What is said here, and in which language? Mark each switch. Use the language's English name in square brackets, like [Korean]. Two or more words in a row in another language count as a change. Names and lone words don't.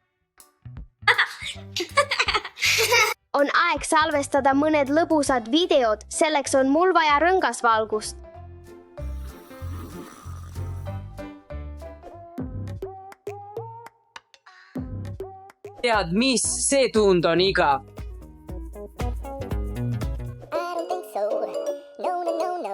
[Estonian] On aeg salvestada mõned lõbusad videod, selleks on mul vaja rõngasvalgust. Tead, mis? See tund on igav. [English] I don't think so. No, no, no, no.